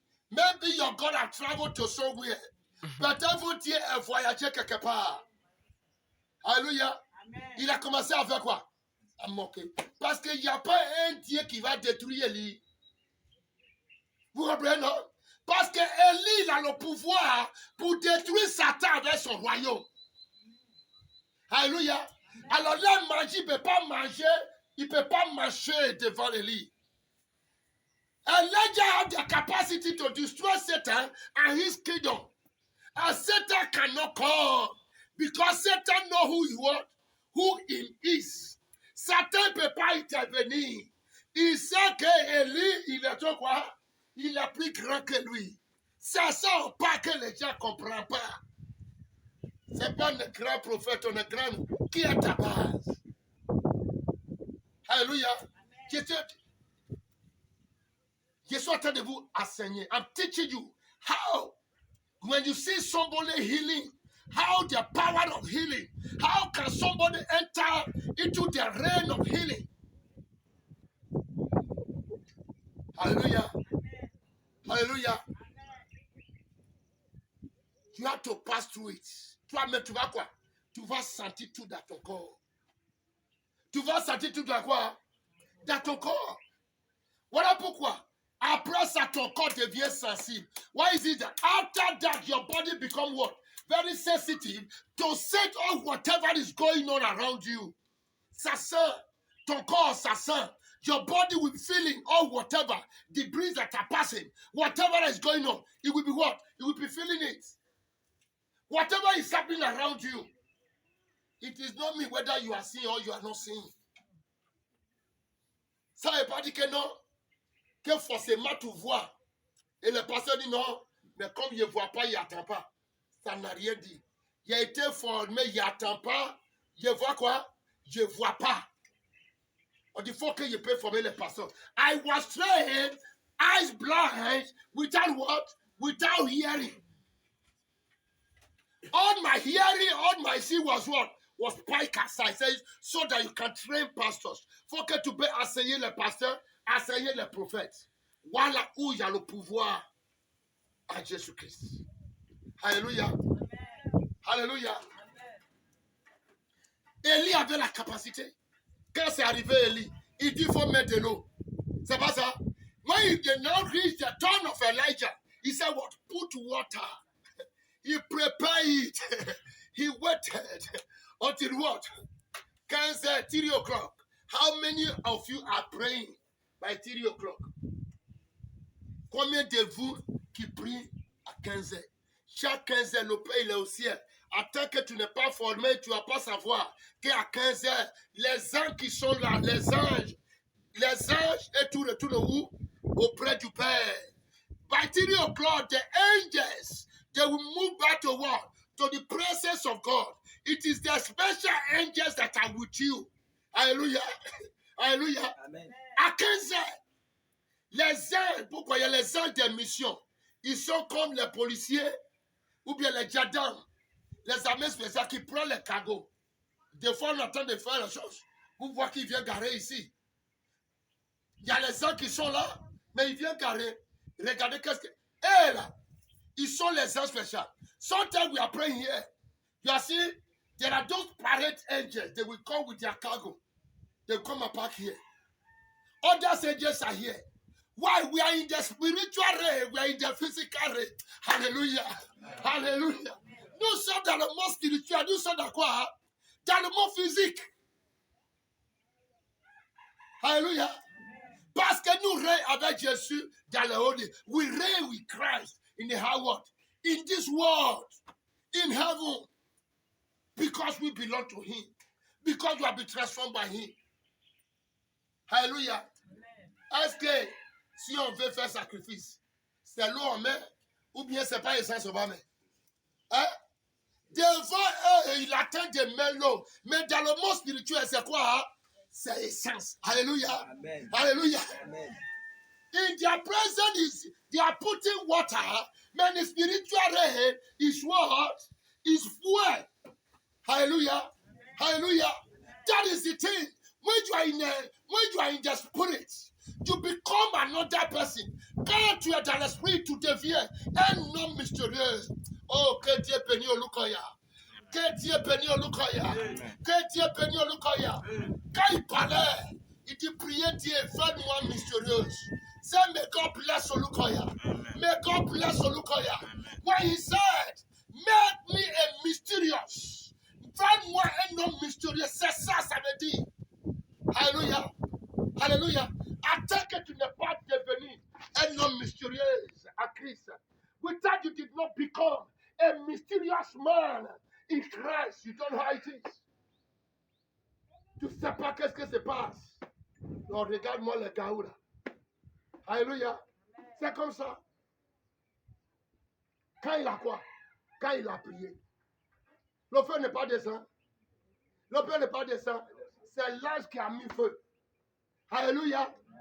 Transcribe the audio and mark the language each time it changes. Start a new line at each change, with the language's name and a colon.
English: Maybe your God has traveled to somewhere.
French: Peut-être votre Dieu a voyagé quelque part. Alléluia. Il a commencé à faire quoi? À moquer. Parce qu'il n'y a pas un Dieu qui va détruire Élie. Vous comprenez, non? Parce que Élie a le pouvoir pour détruire Satan avec son royaume. Alléluia. Alors là, magie, il ne peut pas manger, il ne peut pas marcher devant Élie.
English: Elijah has the capacity to destroy Satan and his kingdom. And Satan cannot come because Satan knows who he is.
French: Satan ne peut pas intervenir. Il sait que Élie, il est quoi? Il est plus grand que lui. C'est ça pas que les gens ne comprennent pas. Ce n'est pas un grand prophète, un grand qui est ta base. Alléluia. Je suis en train de vous enseigner.
English: I'm teaching you how, when you see somebody healing, how the power of healing, how can somebody enter into the reign of healing. Hallelujah. Hallelujah. You have to pass through it.
French: Toi, mais tu vas quoi? Tu vas sentir tout dans ton corps. Tu vas sentir tout dans quoi? Dans ton corps. Voilà pourquoi. Après ça, ton corps devient sensible.
English: Why is it that after that, your body become what? very sensitive to set off whatever is going on around you.
French: Ça sent, ton corps, ça sent.
English: Your body will be feeling all whatever, the breeze that are passing, whatever is going on, it will be what? You will be feeling it. Whatever is happening around you, it is not me whether you are seeing or you are not seeing.
French: Ça veut pas dire que non, que forcément tu vois. Et le pasteur dit non, mais comme il ne voit pas, il n'attend pas. Ça n'a rien dit. Il a été formé, il n'attend pas. Je vois quoi? Je ne vois pas. On dit, il faut que je peux former les personnes.
English: I was trained, eyes blind, without what? Without hearing. All my hearing, all my seeing was what? Was Picasa. It says, so that you can train pastors.
French: Faut que tu peux enseigner les pasteurs, enseigner les prophètes. Voilà où il y a le pouvoir à Jésus-Christ. Alléluia. Amen. Alléluia. Amen. Élie avait la capacité. Quand c'est arrivé, Élie, il dit qu'il faut mettre de l'eau. C'est pas ça?
English: When he did not reach the turn of Elijah, he said what? Put water. He prepared it. He waited until what? 3 o'clock. How many of you are praying by 3 o'clock?
French: Combien de vous qui prient à 15 heures? Chaque 15 heures, le Père il est au ciel. Tant que tu n'es pas formé, tu ne vas pas savoir qu'à 15 heures, les anges qui sont là, les anges et tout retournent où? Auprès du Père.
English: By 3 o'clock, the angels, they will move back to what? To the presence of God. It is the special angels that are with you.
French: Alléluia. Alléluia. Amen. À 15 heures, les anges, pourquoi il y a les anges des missions? Ils sont comme les policiers ou bien les gendarmes, les armées spéciales qui prennent les cargos. Des fois, on attend de faire les choses. Vous voyez qu'ils viennent garer ici. Il y a les anges qui sont là, mais ils viennent garer. Regardez qu'est-ce que... Et là, ils sont les anges spéciaux.
English: Sometimes we are praying here. You are seeing, there are those parade angels. They will come with their cargo. They will come and park here. Other angels are here. Why? We are in the spiritual realm. We are in the physical realm. Hallelujah. Hallelujah.
French: Nous sommes dans le monde spirituel. Nous sommes dans quoi? Dans le monde physique. Hallelujah. Parce que nous régnons avec Jésus dans le haut.
English: We reign with Christ in the high world. In this world. In heaven. Because we belong to Him. Because we have been transformed by Him. Hallelujah.
French: Est-ce que si on veut faire sacrifice, c'est l'eau en main ou bien c'est pas l'essence en main? Hein? Devant eux, il attend de mettre l'eau. Mais dans le monde spirituel, c'est quoi? Hein? C'est l'essence. Alléluia. Amen. Alléluia. Amen.
English: In their presence, they are putting water. Mais the spiritual realm is what? Is fuel. Hallelujah. Hallelujah. That is the thing. When you are in the spirit, you become another person.
French: Quand tu es dans l'esprit, tu deviens un homme mystérieux. Oh, que Dieu bénisse au Lukoya. Que Dieu bénisse au Lukoya. Que Dieu bénisse au Lukoya. Quand il parlait, il dit priez Dieu, fais-moi mystérieuse.
English: Say, may God bless Olukoya. May God bless Olukoya. When he said, make me a mysterious.
French: Fais-moi un homme mystérieux. C'est ça, ça veut dire. Alléluia. Alléluia. Attends que tu n'es pas devenu un homme mystérieux à Christ.
English: Without you did not become a mysterious man in Christ. You don't know how it is.
French: Tu ne sais pas qu'est-ce que se passe. Non, regarde-moi le gars là. Alléluia. C'est comme ça. Quand il a quoi? Quand il a prié. Le feu n'est pas descendu. Le feu n'est pas descendu. C'est l'ange qui a mis feu. Alléluia.